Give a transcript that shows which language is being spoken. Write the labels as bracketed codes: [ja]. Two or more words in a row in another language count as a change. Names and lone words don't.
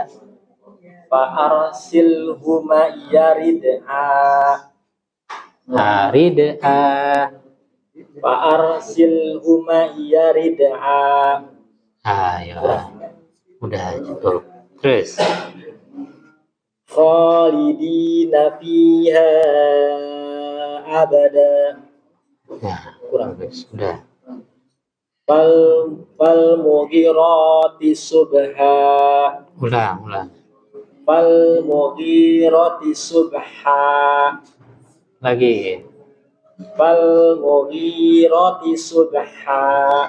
[ar] فأرسله معي ردءا. Rid'a. فأرسله معي ردءا. [id] Ya. Udah cukup. Terus. [ar] خالدين فيها أبدا. [id] Kurang. Sudah. [ar] فالمغيرات صبحا. [id] Ulang. [ar] فالمغيرات صبحا. [id] Lagi. [ar] فالمغيرات صبحا.